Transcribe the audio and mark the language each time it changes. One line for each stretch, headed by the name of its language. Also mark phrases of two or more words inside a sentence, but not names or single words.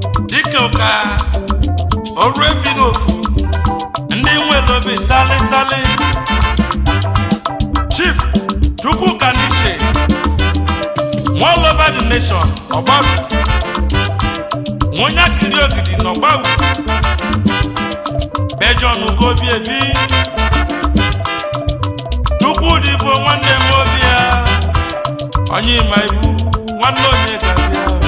Igbo: Dike ụka, ọrụ efi n'ofu, ndị nwere obi sali sali.
English: Chief Chukwuka Niche, nwa all over the nation,
Igbo: Ọgbaru. Nwa onye akịrị ogidi n'Ọgbaru. Bejon Ugobi Ebi. Chukwudi bụ nwanne m obi ya. Onye ịma ibu, nwanne onye ga-abịa.